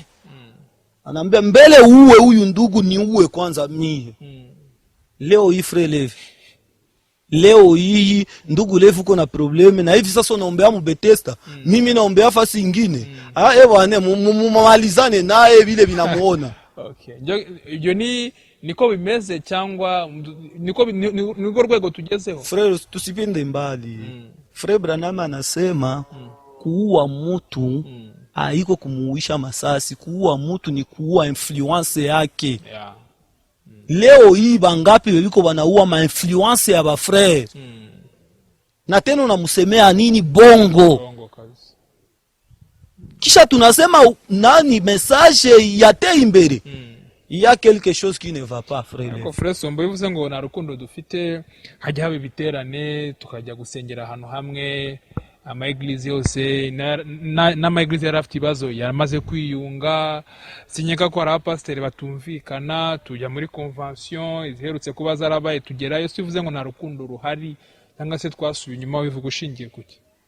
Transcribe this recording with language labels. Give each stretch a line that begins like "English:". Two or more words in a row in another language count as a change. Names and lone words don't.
Swahili: Anaambia mbele uwe huyu ndugu ni uwe kwanza mie. Leo hii frere Levi. Leo hii ndugu Levi uko na probleme na hivi sasa unaombea mu Bethesda. Mimi naombea fasi nyingine. Bwana mumalizane naye vile vinamuona. Okay.
Kinyarwanda: Ndio niko bimeze cyangwa niko rwego tugezeho.
Swahili: Frere tusipinde mbali. Frere Branham anasema kuua mtu haiko kumuuisha masasi. Kuua mtu ni kuua influence yake. Yeah. Leo hii bangapi weliko wanaua ma influence ya ba frere. Na tena unamusemea nini bongo? Kabisa. Kisha tunasema nani message
Kinyarwanda: yateye imbere.
French: Il y a quelque chose qui ne va pas frère.
Kinyarwanda: Ko frère Sombo bivuze ngo na rukundo dufite hajya haba ibiterane tukajya gusengera ahantu hamwe ama eglise yose na eglise yarafite ibibazo yamaze kwiyunga sinyeka ko ara pasteur batumvikana tujya muri convention iziherutse kuba zarabaye tugerayo sivuze ngo na rukundo ruhari cyangwa se twasubiye inyuma bivuga ushingiye kuki.